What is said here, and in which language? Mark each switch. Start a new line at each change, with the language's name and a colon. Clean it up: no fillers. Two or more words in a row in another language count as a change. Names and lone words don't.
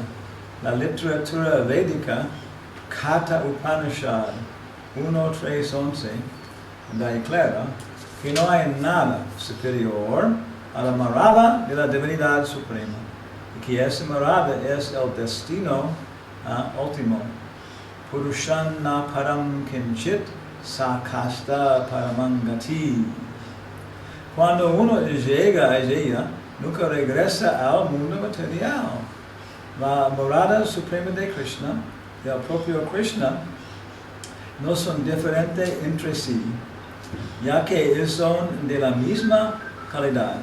Spanish: La literatura védica, Kaṭha Upaniṣad 1.3.11, declara que no hay nada superior a la morada de la Divinidad Suprema, y que esa morada es el destino último.
Sanskrit: Purushanna param kinchit sakasta paramāṁ gatim.
Spanish: Cuando uno llega a ella, nunca regresa al mundo material. La morada suprema de Kṛṣṇa y el propio Kṛṣṇa no son diferentes entre sí, ya que son de la misma calidad.